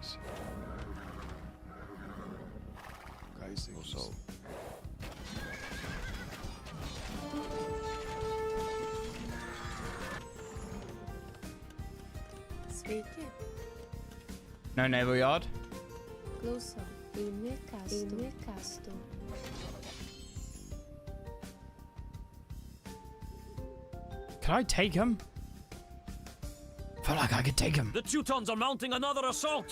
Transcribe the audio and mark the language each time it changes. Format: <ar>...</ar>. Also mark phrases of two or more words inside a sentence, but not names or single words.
<lt>Sveiki.</lt> <en>No naval yard.</en> <lt>Klausau. Eini kastu.</lt> <en>Can I take him? I feel like I could take him. The Teutons are mounting another assault!</en>